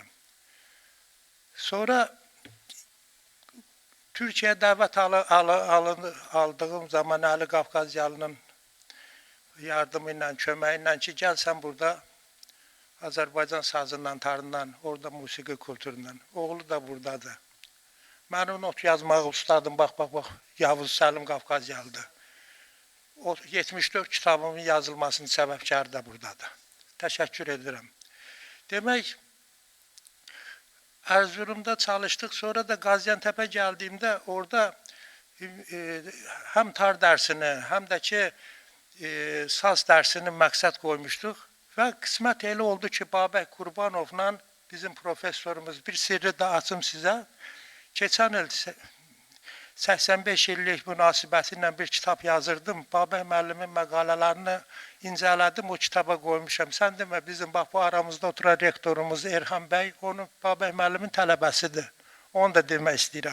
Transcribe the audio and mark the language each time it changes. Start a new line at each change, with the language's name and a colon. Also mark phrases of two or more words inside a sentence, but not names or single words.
Azerbaijani: Sonra Türkiyə dəvət aldığım zaman Əli Qafqazyalının yardımı ilə, köməyi ilə ki, gəl sən burada Azərbaycan sazından, tarından, orada musiqi kulturundan. Oğlu da buradadır. Mənim not yazmağı ustadım, bax, Yavuz Səlim Qafqazyalıdır. O 74 kitabımın yazılmasının səbəbkarı da buradadır. Təşəkkür edirəm. Demək,
Turkish: Erzurum'da çalıştık. Sonra da Gaziantep'e geldiğimde orada hem tar dersini hem de ki saz dersini məqsəd koymuştuk. Ve kısmet elə oldu ki Babək Qurbanovla bizim profesörümüz, bir sirri de açım size. Geçen il 85 illik münasibətilə bir kitap yazırdım.
Azerbaijani: Babək müəllimin məqalələrini incələdim, o kitaba qoymuşam. Sən demə, bizim bax bu aramızda oturan rektorumuz Erhan bəy, onun Babək müəllimin tələbəsidir. Onu da demək istəyirəm.